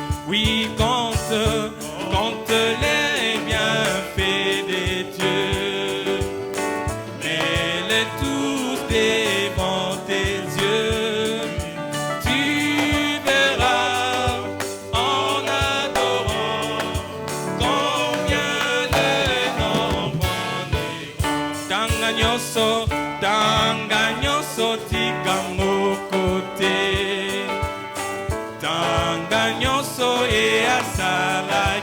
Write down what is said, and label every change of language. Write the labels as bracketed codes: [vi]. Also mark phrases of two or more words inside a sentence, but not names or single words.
[fr] Oui, compte les bienfaits des dieux, mets-les tous devant tes yeux. Tu verras en adorant combien le nombre en est grand. [ln] Tanga nyonso tika mokote, tanga nyonso e asala